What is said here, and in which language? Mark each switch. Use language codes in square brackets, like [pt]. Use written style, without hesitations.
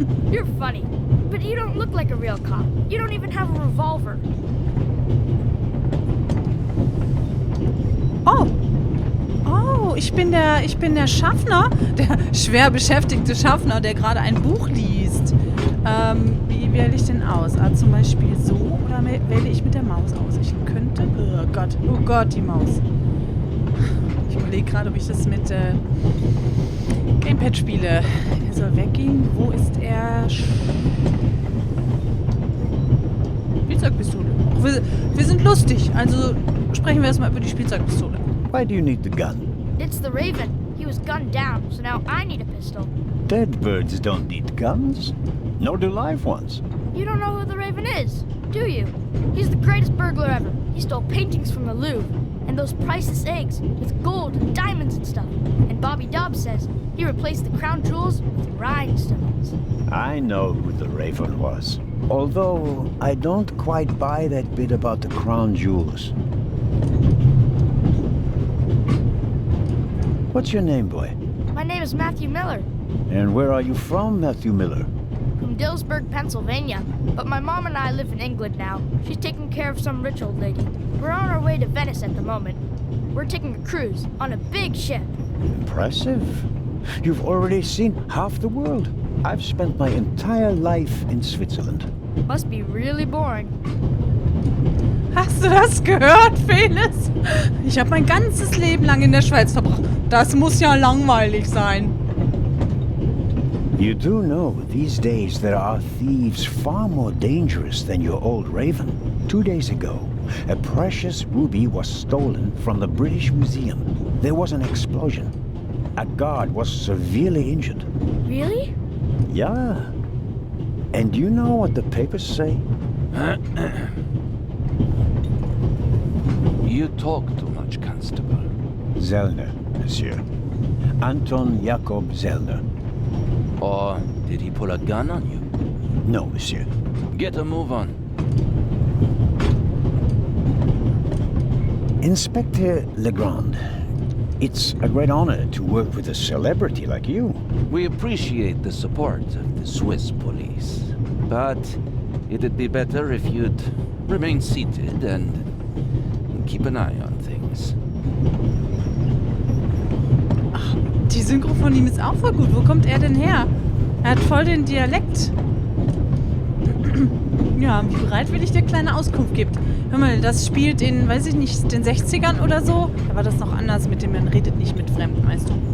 [en] You're funny, but you don't look like a real cop. You don't even have a revolver. Oh. [de] Oh, ich bin der Schaffner, der schwer beschäftigte Schaffner, der gerade ein Buch liest. Wie wähle ich denn aus? Zum Beispiel so oder wähle ich mit der Maus aus? Ich könnte... Oh Gott, die Maus. Ich überlege gerade, ob ich das mit Gamepad spiele. Er soll weggehen. Wo ist er? Spielzeugpistole. Wir sind lustig, also sprechen wir erstmal über die Spielzeugpistole. [en] Why do you need the gun? It's the Raven. He was gunned down, so now I need a pistol. Dead birds don't need guns. Nor do live ones. You don't know who the Raven is, do you? He's the greatest burglar ever. He stole paintings from the Louvre, and those priceless eggs with gold and diamonds and stuff. And Bobby Dobbs says he replaced the crown jewels with rhinestones. I know who the Raven was. Although I don't quite buy that bit about the crown jewels. What's your name, boy? My name is Matthew Miller, And where are you from, Matthew Miller? from Dillsburg, Pennsylvania. But my mom and I live in England now. She's taking care of some rich old lady. We're on our way to Venice at the moment. We're taking a cruise on a big ship. Impressive. You've already seen half the world. I've spent my entire life in Switzerland. Must be really boring. [de] Hast du das gehört, Felis? Ich habe mein ganzes Leben lang in der Schweiz verbracht. Das muss ja langweilig sein. [en] You do know these days there are thieves far more dangerous than your old Raven. 2 days ago, a precious ruby was stolen from the British Museum. There was an explosion. A guard was severely injured. Really? Yeah. And you know what the papers say? You talk too much, Constable. Zellner, monsieur. Anton Jakob Zellner. Or did he pull a gun on you? No, monsieur. Get a move on. Inspector Legrand, it's a great honor to work with a celebrity like you. We appreciate the support of the Swiss police. But it'd be better if you'd remain seated and keep an eye on things. [de] Die Synchro von ihm ist auch voll gut. Wo kommt er denn her? Er hat voll den Dialekt. Ja, wie bereitwillig der kleine Auskunft gibt. Hör mal, das spielt in, weiß ich nicht, den 60ern oder so. Da war das noch anders mit dem, man redet nicht mit Fremden, weißt du.